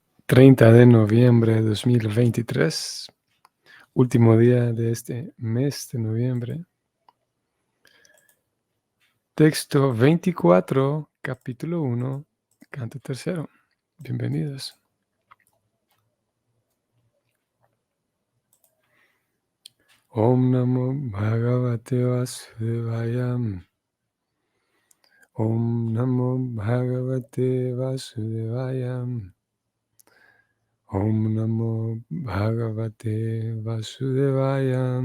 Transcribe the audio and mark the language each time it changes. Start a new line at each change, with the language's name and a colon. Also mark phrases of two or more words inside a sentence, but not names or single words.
Spanish: 30 de noviembre de 2023, último día de este mes de noviembre. Texto 24, capítulo 1, canto tercero. Bienvenidos.
Sanskrit: Om Namo Bhagavate Vasudevaya. Om Namo Bhagavate Vasudevaya. Om Namo Bhagavate Vasudevaya.